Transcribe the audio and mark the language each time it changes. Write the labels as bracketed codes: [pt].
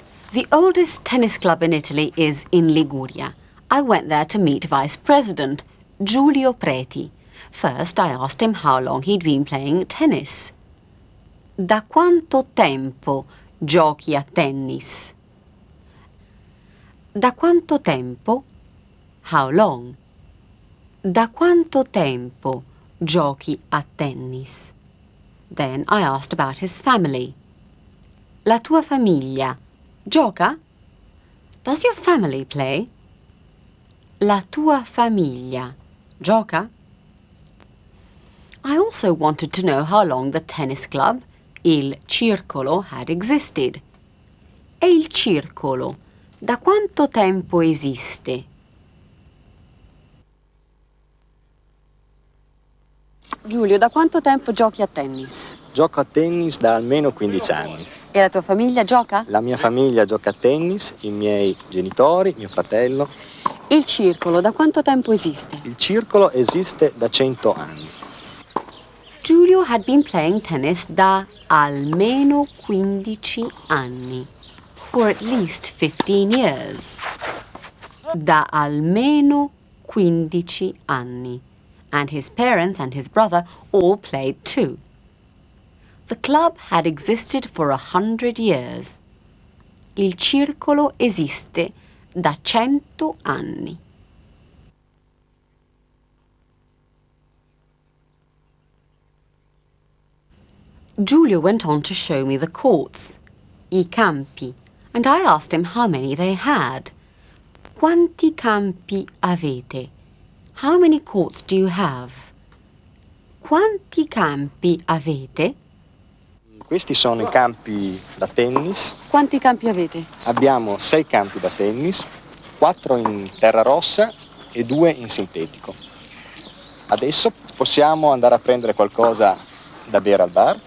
[en] The oldest tennis club in Italy is in Liguria. I went there to meet Vice President Giulio Preti. First, I asked him how long he'd been playing tennis. [it] Da quanto tempo giochi a tennis? Da quanto tempo? [en] How long? [it] Da quanto tempo giochi a tennis? [en] Then I asked about his family. [it] La tua famiglia gioca? [en] Does your family play? [it] La tua famiglia gioca? [en] I also wanted to know how long the tennis club, il circolo, had existed. [it] E il circolo, da quanto tempo esiste? Giulio, da quanto tempo giochi a tennis? Gioco a tennis da almeno 15 anni. E la tua famiglia gioca? La mia famiglia gioca a tennis, i miei genitori, mio fratello. Il circolo, da quanto tempo esiste? Il circolo esiste da 100 anni. [en] Giulio had been playing tennis [it] da almeno 15 anni. [en] For at least 15 years. [it] Da almeno 15 anni. [en] And his parents and his brother all played too. The club had existed for 100 years. [it] Il circolo esiste da 100 anni. [en] Giulio went on to show me the courts, I campi, and I asked him how many they had. [it] Quanti campi avete? [en] How many courts do you have? [it] Quanti campi avete? Questi sono i campi da tennis. Quanti campi avete? Abbiamo 6 campi da tennis, 4 in terra rossa e 2 in sintetico. Adesso possiamo andare a prendere qualcosa da bere al bar?